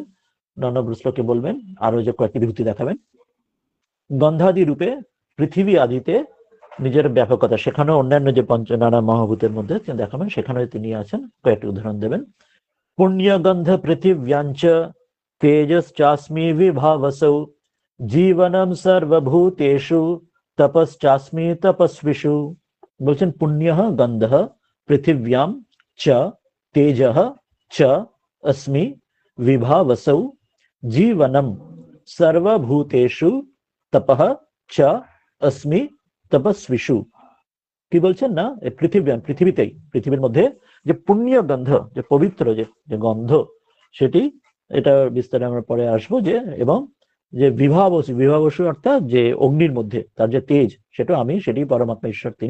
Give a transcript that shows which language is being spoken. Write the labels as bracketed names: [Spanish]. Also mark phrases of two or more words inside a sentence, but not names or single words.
[Bangla] 9 নম্বর শ্লোকে বলবেন, আরো যে কয়েকটি বিভূতি দেখাবেন। গন্ধাদি রূপে পৃথিবী আদিতে নিজের ব্যাপকতা, সেখানেও অন্যান্য যে নানা মহাভূতের মধ্যে তিনি দেখাবেন, সেখানে তিনি আছেন, কয়েকটি উদাহরণ দেবেন। [Sanskrit] পুণ্যগন্ধ পৃথিব্যাঞ্চ তেজশ্চাস্মি বিভাবসৌ, জীবনম সর্বভূতেষু তপশ্চাস্মি তপস্বিষু। বলছেন পুণ্যঃ গন্ধঃ পৃথিব্যাম চ তেজঃ চ अस्मि विभावसौ, जीवनम सर्वभूतेषु तपः च अस्मि तपस्विषु। [Bangla] কি বলছেন না, পৃথিবীতেই, পৃথিবীর মধ্যে যে পুণ্য গন্ধ, যে পবিত্র যে গন্ধ, সেটি, এটা বিস্তারে আমরা পরে আসবো। যে এবং যে বিভাবসু অর্থাৎ যে অগ্নির মধ্যে তার যে তেজ, সেটা আমি, সেটি পরমাত্মা ঈশ্বর তিনি।